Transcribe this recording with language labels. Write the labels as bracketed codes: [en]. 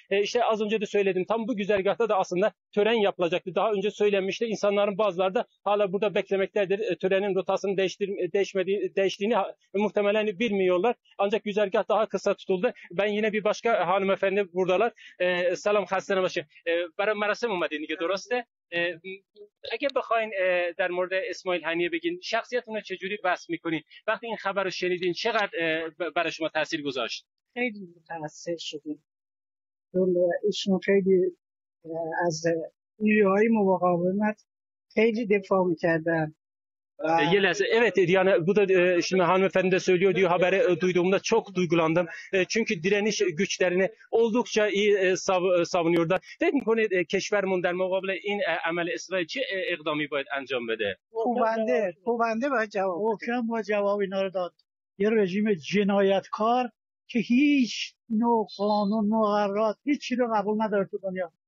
[tr] İşte az önce de söyledim, tam bu güzergahta da aslında tören yapılacaktı. Daha önce söylenmişti. İnsanların bazıları da hala burada beklemektedir. Törenin rotasının değiştiğini muhtemelen bilmiyorlar. Ancak güzergah daha kısa tutuldu. Ben yine bir başka hanımefendi buradalar. Selam, xəstənə başım. [fa] برای مراسم اومدین دیگه درسته؟ اگه بخواین در مورد اسماعیل هنیه بگین شخصیتون رو چجوری وصف میکنین؟ وقتی این خبر رو شنیدین چقدر برای شما تاثیر گذاشت؟ خیلی متاثر شدیم. ایشون خیلی از نیروهای مقاومت خیلی دفاع میکردن. [tr] Evet, yani bu da şimdi hanımefendi de söylüyor diyor, haberi duyduğumda çok duygulandım. Çünkü direniş güçlerini oldukça iyi savunuyorlar. [fa] فکر میکنید کشورمون در مقابل این عمل اسرائیل چه اقدامی باید انجام بده؟ خوبنده باید جواب محکم با جواب اینا رو داد. یه رژیم جنایتکار که هیچ نوع قانون مقررات هیچی رو قبول نداره تو دنیا.